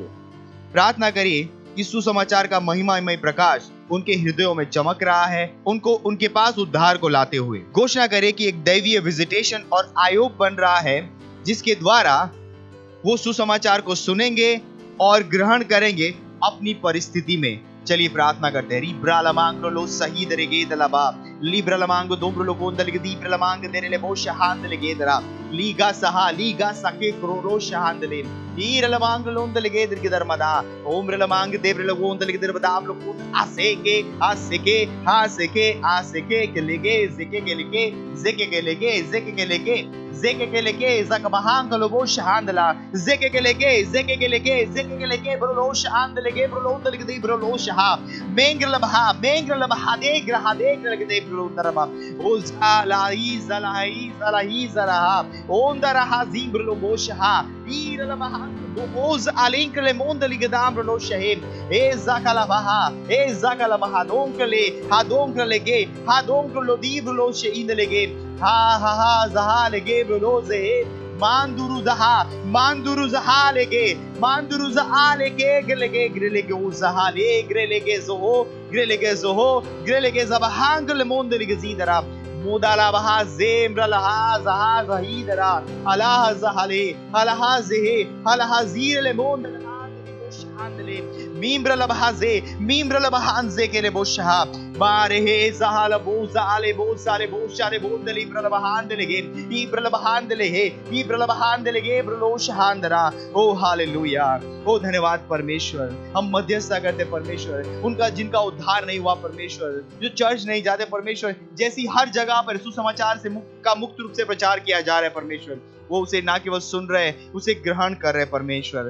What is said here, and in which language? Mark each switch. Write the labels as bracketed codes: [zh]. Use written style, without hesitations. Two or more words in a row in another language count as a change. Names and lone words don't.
[hi] प्रार्थना करिए कि सुसमाचार का महिमामय प्रकाश उनके हृदयों में चमक रहा है, उनको उनके पास उद्धार को लाते हुए। घोषणा करें कि एक दैवीय विजिटेशन और आयोग बन रहा है जिसके द्वारा वो सुसमाचार को सुनेंगे और ग्रहण करेंगे अपनी परिस्थिति में। चलिए प्रार्थना करते हैं। रिब्रालमांगो लो सहीद रेगेदलबा लिब्रालमांगो दोब्रलो गोंदल के दीब्रालमांग देरे ले बो शहांद लेगेदरा लीगा सके क्रोरो शहांदले ईरलमांग लोंदल के दर के दरमदा ओम्रलमांग देब्रलो गोंदल के दरमदा आप लोग आसेके के लेगे जेके के लेके जकबहांग लोबो शहांदला जेके के लेके ब्रलो शहांद लेगे ब्रलो दल के दी ब्रलो शहा मेंगलबहा दे ग्रहा दे के ब्रलो दरमा ओ zalahi zalaha ondara zimbrlo bosha iralamaha oz alinkle mondali gedam brlo shahin e zakalabaha donkle ge donklo diblo sheinlege ha zahale ge brlo ze manduru zaha lege grelege uzahale grelege zabahangle mondali gezidara Mudala baha zembra laha zaha zahidara alaha zehe alaha zir le monde shandle mimbra labahanze ke le bosha mare he zahala bozale bondali bralabahandele ibralabahandele bralo shahandara। ओ हालेलुया। ओ धन्यवाद परमेश्वर। हम मध्यस्थता करते परमेश्वर उनका जिनका उद्धार नहीं हुआ परमेश्वर, जो चर्च नहीं जाते परमेश्वर, जैसी हर जगह पर सुसमाचार से मुक्त रूप से प्रचार किया जा रहा है परमेश्वर, वो उसे ना केवल सुन रहे उसे ग्रहण कर रहे परमेश्वर।